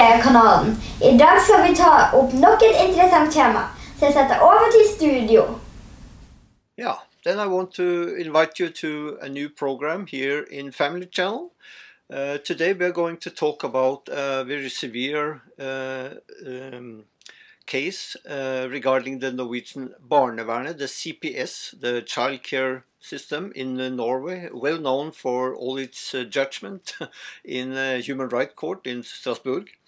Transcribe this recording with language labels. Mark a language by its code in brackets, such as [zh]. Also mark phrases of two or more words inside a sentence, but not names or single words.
[no] kanalen. I dag skal vi ta opp nok et interessant tema, så jeg setter over til studio. [en] Yeah, then I want to invite you to a new program here in Family Channel. Today we are going to talk about a very severe case regarding the Norwegian barnevernet, the CPS, the child care system in Norway, well known for all its judgment in Human Rights Court in Strasbourg.